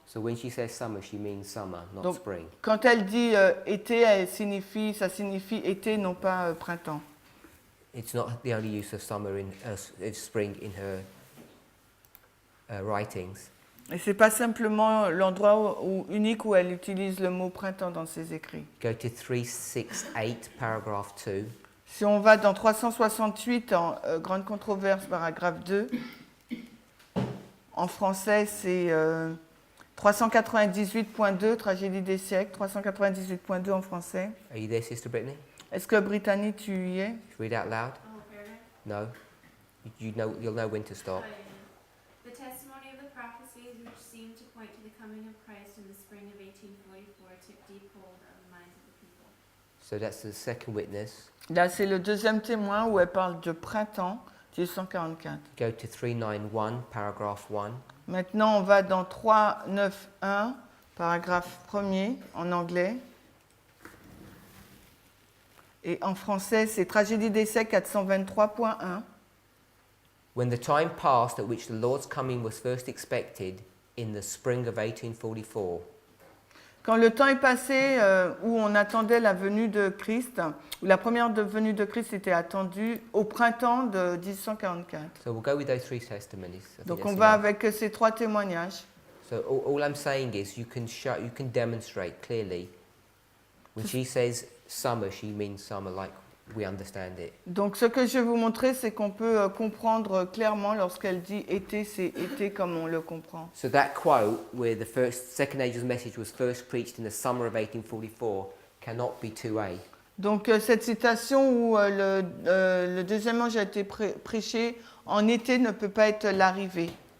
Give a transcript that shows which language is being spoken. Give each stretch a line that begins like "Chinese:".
English: So when she says summer, she means summer, not
French: Donc,
English: spring.
French: Quand elle dit été, ça signifie été, non pas printemps.
English: It's not the only use of summer of spring in her writings.
French: Et c'est pas simplement l'endroit unique où elle utilise le mot printemps dans ses écrits.
English: Go to 368, paragraph 2.
French: Si on va dans 368 en grande controverse, paragraphe 2, en français c'est 398.2, Tragédie des siècles, 398.2 en français.
English: Are you there, Sister Brittany?
French: Est-ce que Brittany, tu y es?
English: Read out loud. Oh, paragraph? No. You'll know when to stop. The testimony of the prophecies which seemed to point to the coming of Christ in the spring of 1844 took deep hold of the minds of the people. So that's the second witness.
French: Là, c'est le deuxième témoin où elle parle de printemps 1844.
English: Go to 391, paragraph 1.
French: Maintenant, on va dans 3.9.1, paragraphe 1er, en anglais. Et en français, c'est Tragédie d'essai 423.1.
English: When the time passed at which the Lord's coming was first expected in the spring of 1844,
French: Quand le temps est passé où on attendait la venue de Christ, où la première venue de Christ était attendue au printemps de 1844.
English: so we'll go with those three testimonies. I think
French: Donc
English: that's
French: on va
English: enough.
French: avec ces trois témoignages.
English: So all I'm saying is you can demonstrate clearly. When she says summer, she means summer like we understand it.
French: Donc ce que je vais vous montrer, c'est qu'on peut comprendre clairement lorsqu'elle dit été, c'est été comme on le comprend.
English: So that quote, where the second angel's message was first preached in the summer of 1844, cannot be 2A.
French: Donc cette citation où le deuxième ange a été prêché en été ne peut pas être l'arrivée.